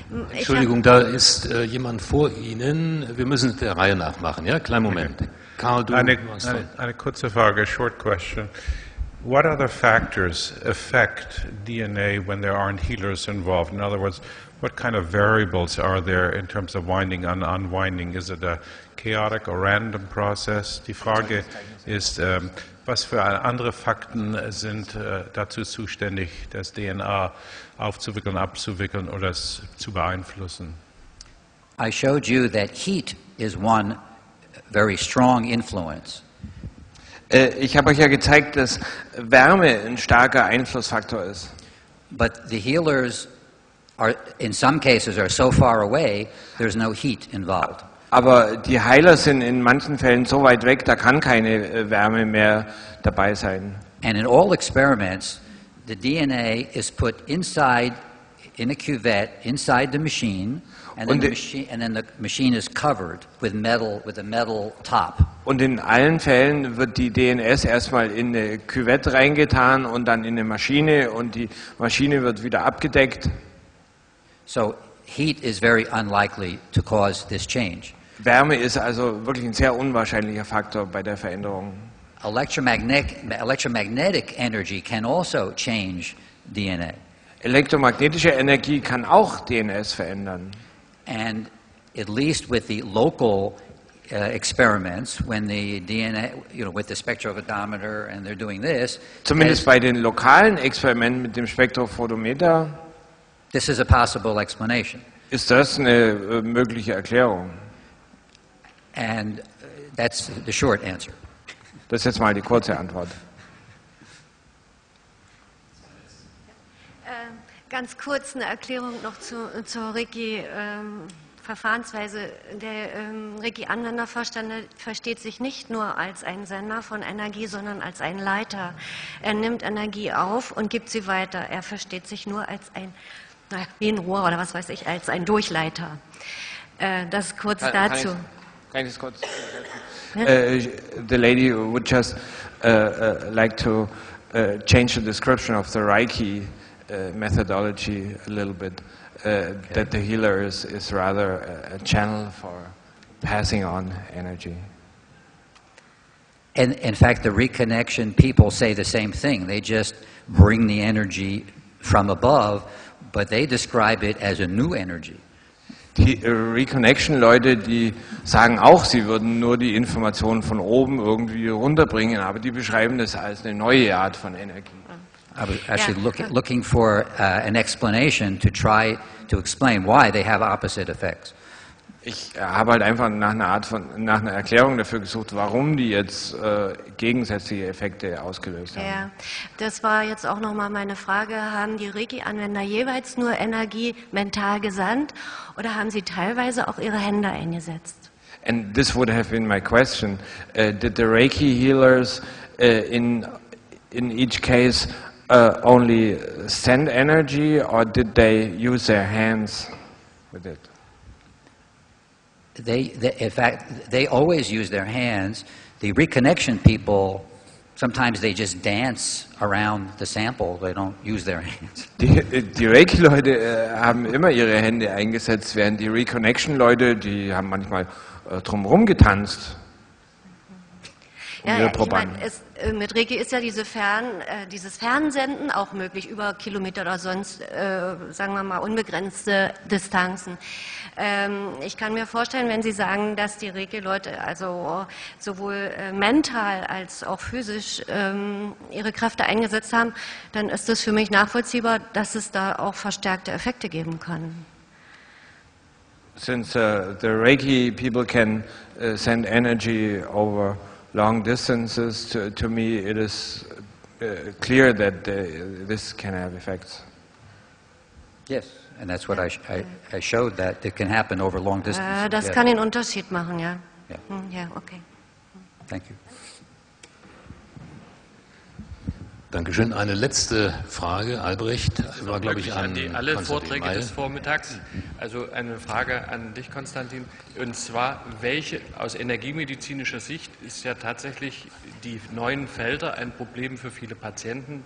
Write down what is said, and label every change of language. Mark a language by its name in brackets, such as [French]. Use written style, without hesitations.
[German] Entschuldigung, da ist jemand vor Ihnen. Wir müssen es der Reihe nach machen. Ja, kleinen Moment. Karl, du Eine kurze Frage, [English] short question. What other factors affect DNA when there aren't healers involved? In other words, what kind of variables are there in terms of winding and unwinding? Is it a chaotic or random process? [German] Die Frage ist, was für andere Fakten sind dazu zuständig, das DNA aufzuwickeln, abzuwickeln oder es zu beeinflussen? [English] I showed you that heat is one very strong influence. [German] Ich habe euch ja gezeigt, dass Wärme ein starker Einflussfaktor ist. [English] But the healers are, in some cases, are so far away, there's no heat involved. [German] Aber die Heiler sind in manchen Fällen so weit weg, da kann keine Wärme mehr dabei sein. [English] And in all experiments, the DNA is put inside, in a cuvette, inside the machine, and then the machine is covered with a metal top. [German] Und in allen Fällen wird die DNS erstmal in eine Küvette reingetan und dann in eine Maschine und die Maschine wird wieder abgedeckt. [English] So heat is very unlikely to cause this change. [German] Wärme ist also wirklich ein sehr unwahrscheinlicher Faktor bei der Veränderung. [English] Electromagnetic energy can also change DNA. [German] Elektromagnetische Energie kann auch DNS verändern. [English] And at least with the local experiments, when the DNA, with the spectrophotometer, and they're doing this. [German] Zumindest bei den lokalen Experimenten mit dem Spektrophotometer. [English] This is a possible explanation. [German] Ist das eine mögliche Erklärung? [English] And that's the short answer. [German] Das ist jetzt mal die kurze Antwort. Ganz kurz eine Erklärung noch zur Reiki-Verfahrensweise. Der Reiki-Anwender versteht sich nicht nur als ein Sender von Energie, sondern als ein Leiter. Er nimmt Energie auf und gibt sie weiter. Er versteht sich nur als wie ein Rohr oder was weiß ich, als ein Durchleiter. Das kurz dazu. Kann ich das kurz [English] the lady would just like to change the description of the Reiki methodology a little bit, okay. That the healer is rather a channel for passing on energy. And in fact, the reconnection people say the same thing. They just bring the energy from above, but they describe it as a new energy. [German] Die Reconnection-Leute, die sagen auch, sie würden nur die Informationen von oben irgendwie runterbringen, aber die beschreiben das als eine neue Art von Energie. [English] I was actually looking for an explanation to try to explain why they have opposite effects. [German] Ich habe halt einfach nach einer Erklärung dafür gesucht, warum die jetzt gegensätzliche Effekte ausgelöst haben. Ja, das war jetzt auch nochmal meine Frage. Haben die Reiki-Anwender jeweils nur Energie mental gesandt oder haben sie teilweise auch ihre Hände eingesetzt? [English] And this would have been my question. Did the Reiki healers in each case only send energy or did they use their hands with it? In fact, they always use their hands. The reconnection people, sometimes they just dance around the sample. They don't use their hands. [German] Die Reiki-Leute haben immer ihre Hände eingesetzt, während die Reconnection-Leute, die haben manchmal drumherum getanzt. Ja, ich meine, mit Reiki ist ja dieses Fernsenden auch möglich, über Kilometer oder sonst, sagen wir mal, unbegrenzte Distanzen. Ich kann mir vorstellen, wenn Sie sagen, dass die Reiki-Leute also sowohl mental als auch physisch ihre Kräfte eingesetzt haben, dann ist es für mich nachvollziehbar, dass es da auch verstärkte Effekte geben kann. [English] Since the Reiki people can send energy over long distances, to me it is clear that this can have effects. Yes, and that's what I showed, that it can happen over long distances. [German] Das kann den Unterschied machen, ja. [English] Yeah. [German] Ja, okay. [English] Thank you. [German] Dankeschön. Eine letzte Frage, Albrecht, war, glaube ich, an alle Konstantin Vorträge May. des Vormittags. Also eine Frage an dich, Konstantin. Und zwar, welche aus energiemedizinischer Sicht ist ja tatsächlich die neuen Felder ein Problem für viele Patienten.